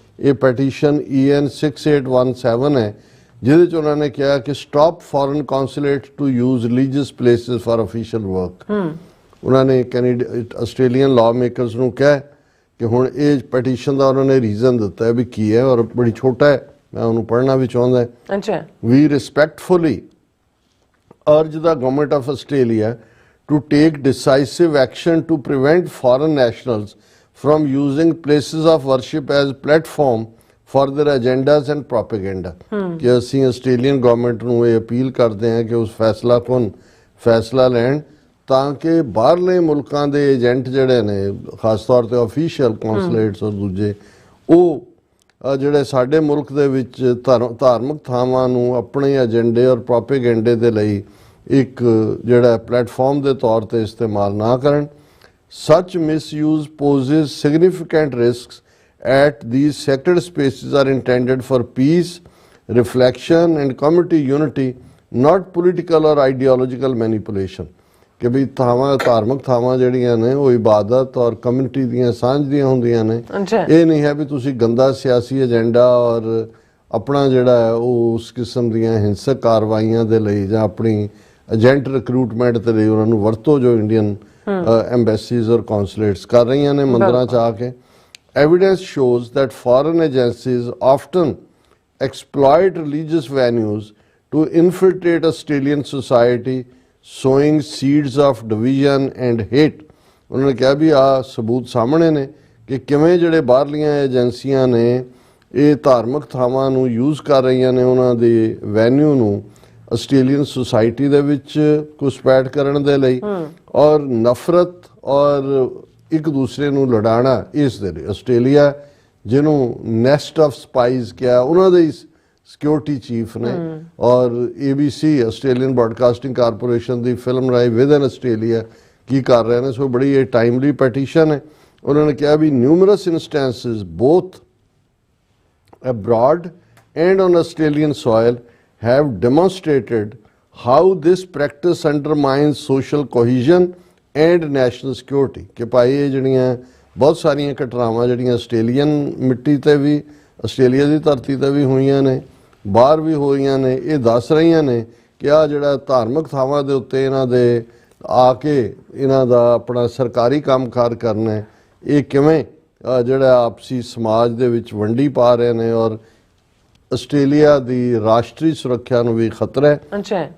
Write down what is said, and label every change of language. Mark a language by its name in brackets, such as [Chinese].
[Punjabi] ਇਹ ਪੈਟੀਸ਼ਨ EN 6817 ਹੈ, ਜਿਹਦੇ 'ਚ ਉਹਨਾਂ ਨੇ ਕਿਹਾ ਕਿ [English] Stop foreign consulate to use religious places for official work. [Punjabi] ਉਹਨਾਂ ਨੇ ਆਸਟ੍ਰੇਲੀਅਨ ਲਾਅ ਮੇਕਰਸ ਨੂੰ ਕਿਹਾ ਕਿ ਹੁਣ ਇਹ ਪੈਟੀਸ਼ਨ ਦਾ ਉਹਨਾਂ ਨੇ ਰੀਜ਼ਨ ਦਿੱਤਾ ਹੈ ਵੀ ਕੀ ਹੈ, ਔਰ ਬੜੀ ਛੋਟਾ ਹੈ, ਮੈਂ ਉਹਨੂੰ ਪੜ੍ਹਨਾ ਵੀ ਚਾਹੁੰਦਾ। [English] We respectfully urge the government of Australia to take decisive action to prevent foreign nationals from using places of worship as platform for their agendas and propaganda। [Punjabi] ਕਿ ਅਸੀਂ ਆਸਟ੍ਰੇਲੀਅਨ ਗਵਰਨਮੈਂਟ ਨੂੰ ਇਹ ਅਪੀਲ ਕਰਦੇ ਹਾਂ ਕਿ ਉਸ ਫੈਸਲਾ ਲੈਣ ਤਾਂ ਕਿ ਬਾਹਰਲੇ ਮੁਲਕਾਂ ਦੇ ਏਜੰਟ ਜਿਹੜੇ ਨੇ, ਖਾਸ ਤੌਰ ਤੇ ਆਫੀਸ਼ੀਅਲ ਕੌਂਸੂਲੇਟਸ ਔਰ ਦੂਜੇ, ਉਹ ਜਿਹੜੇ ਸਾਡੇ ਮੁਲਕ ਦੇ ਵਿੱਚ ਧਾਰਮਿਕ ਥਾਵਾਂ ਨੂੰ ਆਪਣੇ ਏਜੰਡੇ ਔਰ ਪ੍ਰੋਪੇਗੈਂਡੇ ਦੇ ਲਈ ਇੱਕ ਜਿਹੜਾ ਪਲੇਟਫਾਰਮ ਦੇ ਤੌਰ ਤੇ ਇਸਤੇਮਾਲ ਨਾ ਕਰਨ। [English] Such misuse poses significant risks at these sacred spaces are intended for peace, reflection and community unity, not political or ideological manipulation। [Punjabi] ਕਿ ਵੀ ਧਾਰਮਿਕ ਥਾਵਾਂ ਜਿਹੜੀਆਂ ਨੇ ਉਹ ਇਬਾਦਤ ਔਰ ਕਮਿਊਨਿਟੀ ਦੀਆਂ ਸਾਂਝ ਦੀਆਂ ਹੁੰਦੀਆਂ ਨੇ। ਇਹ ਨਹੀਂ ਹੈ ਵੀ ਤੁਸੀਂ ਗੰਦਾ ਸਿਆਸੀ ਏਜੰਡਾ ਔਰ ਆਪਣਾ ਜਿਹੜਾ ਹੈ ਉਹ ਉਸ ਕਿਸਮ ਦੀਆਂ ਹਿੰਸਕ ਕਾਰਵਾਈਆਂ ਦੇ ਲਈ ਜਾਂ ਆਪਣੀ ਏਜੰਟ ਰਿਕਰੂਟਮੈਂਟ ਦੇ ਲਈ ਉਹਨਾਂ ਨੂੰ ਵਰਤੋ, ਜੋ ਇੰਡੀਅਨ ਐਮਬੈਸੀਜ਼ ਔਰ ਕੌਂਸੂਲੇਟਸ ਕਰ ਰਹੀਆਂ ਨੇ ਮੰਦਿਰਾਂ 'ਚ ਆ ਕੇ। [English] Evidence shows that foreign agencies often exploit religious venues to infiltrate Australian society, sowing seeds of division and hate। [Punjabi] ਉਹਨਾਂ ਨੇ ਕਿਹਾ ਵੀ ਆ ਸਬੂਤ ਸਾਹਮਣੇ ਨੇ ਕਿ ਕਿਵੇਂ ਜਿਹੜੇ ਬਾਹਰਲੀਆਂ ਏਜੰਸੀਆਂ ਨੇ ਇਹ ਧਾਰਮਿਕ ਥਾਵਾਂ ਨੂੰ ਯੂਜ਼ ਕਰ ਰਹੀਆਂ ਨੇ, ਉਹਨਾਂ ਦੇ ਵੈਨਿਊ ਨੂੰ ਆਸਟ੍ਰੇਲੀਅਨ ਸੁਸਾਇਟੀ ਦੇ ਵਿੱਚ ਘੁਸਪੈਠ ਕਰਨ ਦੇ ਲਈ ਔਰ ਨਫ਼ਰਤ ਔਰ ਇੱਕ ਦੂਸਰੇ ਨੂੰ ਲੜਾਉਣਾ ਇਸ ਦੇ ਲਈ। ਆਸਟ੍ਰੇਲੀਆ ਜਿਹਨੂੰ [English] nest of spies [Punjabi] ਕਿਹਾ, ਉਹਨਾਂ ਦੇ ਸਿਕਿਉਰਿਟੀ ਚੀਫ ਨੇ ਔਰ ABC ਆਸਟ੍ਰੇਲੀਅਨ ਬ੍ਰੌਡਕਾਸਟਿੰਗ ਕਾਰਪੋਰੇਸ਼ਨ ਦੀ ਫਿਲਮ ਰਾਈ ਵਿਦ ਇਨ ਆਸਟ੍ਰੇਲੀਆ ਕੀ ਕਰ ਰਹੇ ਨੇ। ਸੋ ਬੜੀ ਇਹ ਟਾਈਮਲੀ ਪੈਟੀਸ਼ਨ ਹੈ। ਉਹਨਾਂ ਨੇ ਕਿਹਾ ਵੀ [English] Numerous instances both abroad and on Australian soil have demonstrated how this practice undermines social cohesion and national security। [Punjabi] ਕਿ ਭਾਈ ਇਹ ਜਿਹੜੀਆਂ ਬਹੁਤ ਸਾਰੀਆਂ ਘਟਨਾਵਾਂ ਜਿਹੜੀਆਂ ਆਸਟ੍ਰੇਲੀਅਨ ਮਿੱਟੀ ਤੇ ਵੀ, ਆਸਟ੍ਰੇਲੀਆ ਦੀ ਧਰਤੀ ਤੇ ਵੀ ਹੋਈਆਂ ਨੇ, ਬਾਹਰ ਵੀ ਹੋਈਆਂ ਨੇ, ਇਹ ਦੱਸ ਰਹੀਆਂ ਨੇ ਕਿ ਆ ਜਿਹੜਾ ਧਾਰਮਿਕ ਥਾਵਾਂ ਦੇ ਉੱਤੇ ਇਹਨਾਂ ਦੇ ਆ ਕੇ ਇਹਨਾਂ ਦਾ ਆਪਣਾ ਸਰਕਾਰੀ ਕੰਮਕਾਰ ਕਰਨਾ, ਇਹ ਕਿਵੇਂ ਜਿਹੜਾ ਆਪਸੀ ਸਮਾਜ ਦੇ ਵਿੱਚ ਵੰਡੀ ਪਾ ਰਹੇ ਨੇ ਔਰ ਆਸਟ੍ਰੇਲੀਆ ਦੀ ਰਾਸ਼ਟਰੀ ਸੁਰੱਖਿਆ ਨੂੰ ਵੀ ਖਤਰਾ ਹੈ।